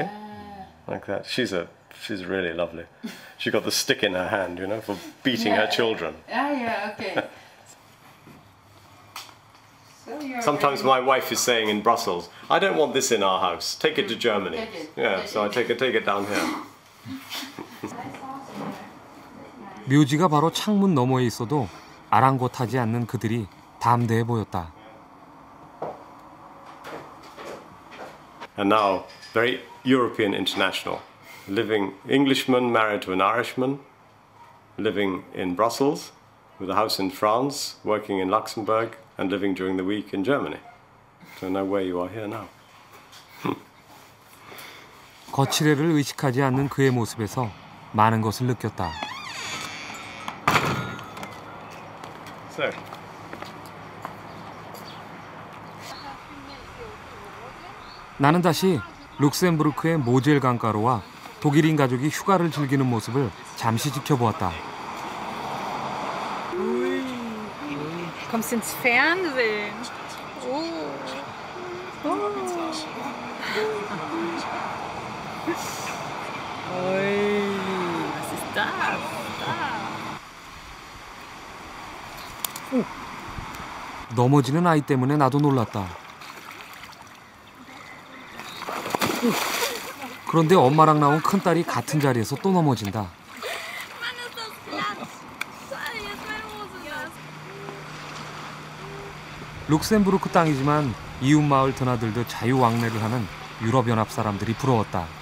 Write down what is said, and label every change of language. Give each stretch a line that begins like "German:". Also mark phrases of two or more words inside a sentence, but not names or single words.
English: Like that. She's really lovely. She got the stick in her hand, you know, for beating her children. Yeah, okay. Sometimes my wife is saying in Brussels, I don't want this in our house. Take it to Germany. Yeah, so I take it down here.
Korean: 묘지가 바로 창문 너머에 있어도 아랑곳하지 않는 그들이 담대해 보였다.
English: And now, very European international. Living Englishman married to an Irishman, living in Brussels, with a house in France, working in Luxembourg, and living during the week in Germany. So know where you are here now.
Korean: 거칠애를 의식하지 않는 그의 모습에서 많은 것을 느꼈다.
English: So.
Korean: 나는 다시 룩셈부르크의 모젤 강가로 와 독일인 가족이 휴가를 즐기는 모습을 잠시 지켜보았다.
German: Kommst ins Fernsehen. Was ist das?
Korean: 넘어지는 아이 때문에 나도 놀랐다. 그런데 엄마랑 나온 큰딸이 같은 자리에서 또 넘어진다. 룩셈부르크 땅이지만 이웃 마을 드나들듯 자유왕래를 하는 유럽연합 사람들이 부러웠다.